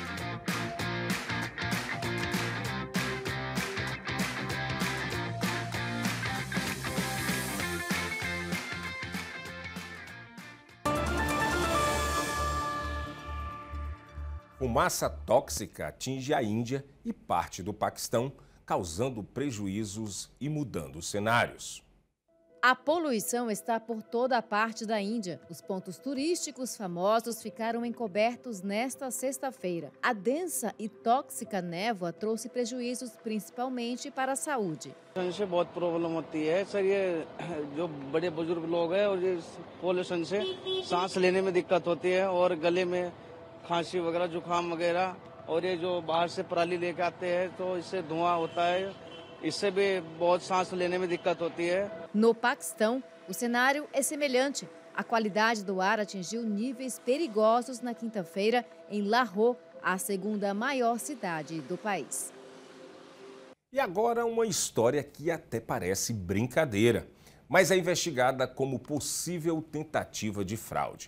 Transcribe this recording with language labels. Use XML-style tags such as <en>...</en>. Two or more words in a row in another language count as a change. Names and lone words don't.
<pt>Fumaça tóxica atinge a Índia e parte do Paquistão, causando prejuízos e mudando os cenários. A poluição está por toda a parte da Índia. Os pontos turísticos famosos ficaram encobertos nesta sexta-feira. A densa e tóxica névoa trouxe prejuízos principalmente para a saúde.</pt> <hi>से बहुत प्रॉब्लम होती है सर ये जो बड़े बुजुर्ग लोग हैं और ये पोल्यूशन से सांस लेने में दिक्कत होती है और गले में खांसी वगैरह जुकाम वगैरह और ये जो बाहर से पराली लेके आते हैं तो इससे धुआं होता है इससे भी बहुत सांस लेने में दिक्कत होती है.</hi> <pt>No Paquistão, o cenário é semelhante. A qualidade do ar atingiu níveis perigosos na quinta-feira em Lahore, a segunda maior cidade do país. E agora uma história que até parece brincadeira, mas é investigada como possível tentativa de fraude.</pt>